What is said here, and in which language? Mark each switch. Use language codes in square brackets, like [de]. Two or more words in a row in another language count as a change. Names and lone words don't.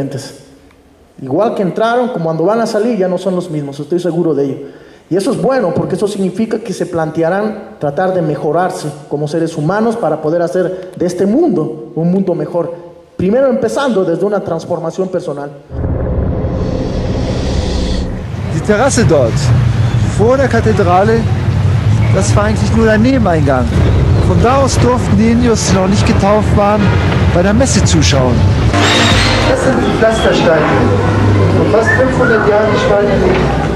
[es] Igual que entraron, como cuando van a salir ya no son los mismos, estoy seguro de ello. Y eso es bueno, porque eso significa que se plantearán tratar de mejorarse como seres humanos para poder hacer de este mundo un mundo mejor. Primero empezando desde una transformación personal. [de] Die Terrasse dort, vor der Kathedrale, das war eigentlich nur der Nebeneingang. Von da aus durften die Indios, die noch nicht getauft waren, bei der Messe zuschauen. Das sind die Pflastersteine, vor fast 500 Jahren gespalten liegen.